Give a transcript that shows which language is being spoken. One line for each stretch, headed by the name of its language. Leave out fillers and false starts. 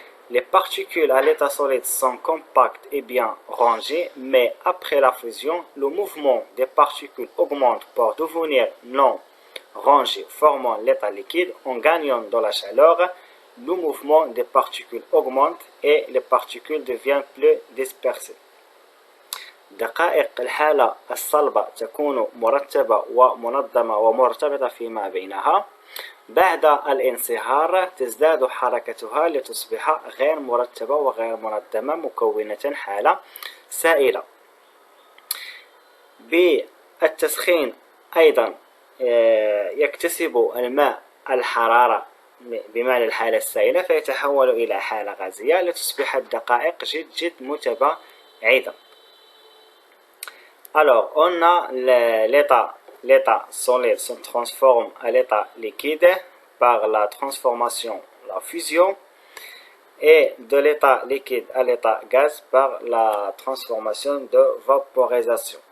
French: Les particules à l'état solide sont compactes et bien rangées, mais après la fusion, le mouvement des particules augmente pour devenir non rangées, formant l'état liquide. En gagnant de la chaleur, le mouvement des particules augmente et les particules deviennent plus dispersées.
Arabic: دقائق الحالة الصلبة تكون مرتبة ومنظمة ومرتبطة فيما بينها. بعد الانصهار تزداد حركتها لتصبح غير مرتبة وغير منظمة مكونة حالة سائلة. بالتسخين أيضا يكتسب الماء الحرارة بمعنى الحالة السائلة فيتحول إلى حالة غازية لتصبح الدقائق جد متباعدة.
French: Alors, on a l'état solide se transforme à l'état liquide par la transformation, la fusion, et de l'état liquide à l'état gaz par la transformation de vaporisation.